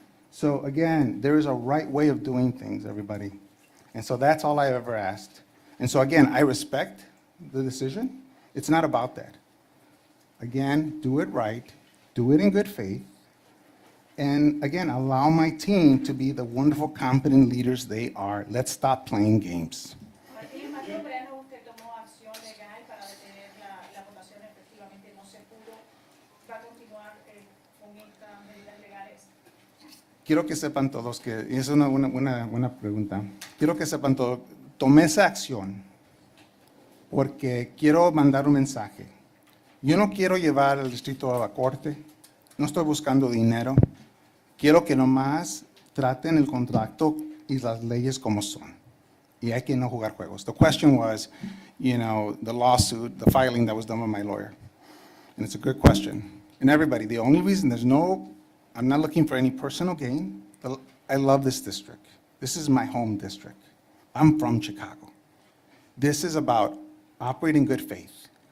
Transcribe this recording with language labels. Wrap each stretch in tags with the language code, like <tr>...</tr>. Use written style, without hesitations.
<en>So again, there is a right way of doing things, everybody. And so that's all I ever asked. And so again, I respect the decision. It's not about that. Again, do it right, do it in good faith, and again, allow my team to be the wonderful, competent leaders they are. Let's stop playing games.</en> <es>Martín, es más temprano usted tomó acción legal para detener la votación, efectivamente no se pudo. ¿Va a continuar con estas medidas legales? Quiero que sepan todos que, y es una buena pregunta, quiero que sepan todos, tomé esa acción porque quiero mandar un mensaje. Yo no quiero llevar al distrito a la corte, no estoy buscando dinero, quiero que nomás traten el contrato y las leyes como son. Y hay que no jugar juegos.</es> <en>The question was, the lawsuit, the filing that was done by my lawyer. And it's a good question. And everybody, the only reason I'm not looking for any personal gain. I love this district. This is my home district. I'm from Chicago. This is about operating good faith.</en>